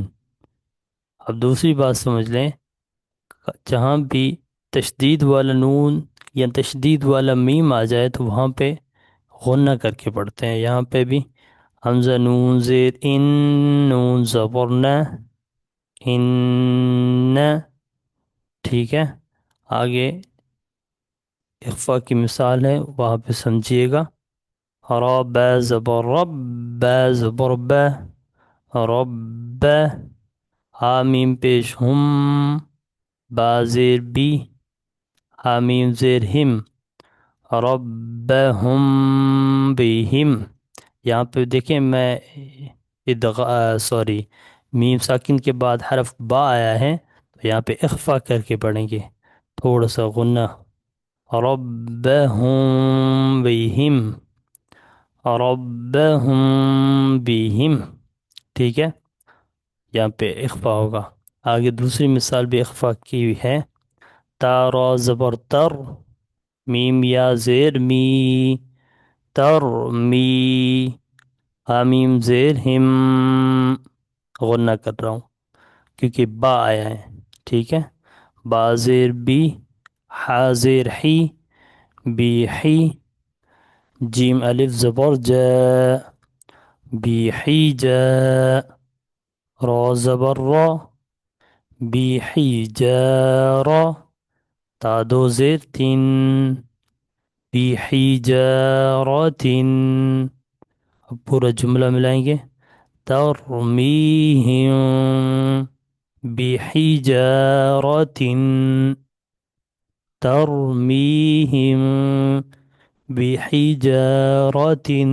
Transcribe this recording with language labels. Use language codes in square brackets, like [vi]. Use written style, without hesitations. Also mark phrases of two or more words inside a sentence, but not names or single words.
[ur] اب دوسری بات سمجھ لیں، جہاں بھی تشدید والا نون یا تشدید والا میم آ جائے تو وہاں پہ غنہ کر کے پڑھتے ہیں۔ یہاں پہ بھی حمزہ نون زیر ان، نون زبر نہ، ان، ٹھیک ہے۔ آگے اخفا کی مثال ہے، وہاں پہ سمجھیے گا، را با زبر رب، با زبر با، رب، ہا میم پیش ہم، با زیر بی، ہا میم زیر ہم، ربہم بہم۔ یہاں پہ دیکھیں میں میم ساکن کے بعد حرف با آیا ہے تو یہاں پہ اخفا کر کے پڑھیں گے، تھوڑا سا غنہ، ربہم بہم، ربہم بہم، ٹھیک ہے، یہاں پہ اخفا ہوگا۔ آگے دوسری مثال بھی اخفا کی ہوئی ہے، تا را زبر تر، میم یا زیر می، تر می، حامیم زیر ہم، غنہ کر رہا ہوں کیونکہ با آیا ہے، ٹھیک ہے، با زیر بی، حا زیر حی، بی حی، جیم الف زبر جا، بی حی جا، را زبر را، بی حی جا را، تا دو زیر تین، بی حجارت۔ اب پورا جملہ ملائیں گے، [ar] ترميهم بحجارة ترميهم بحجارة.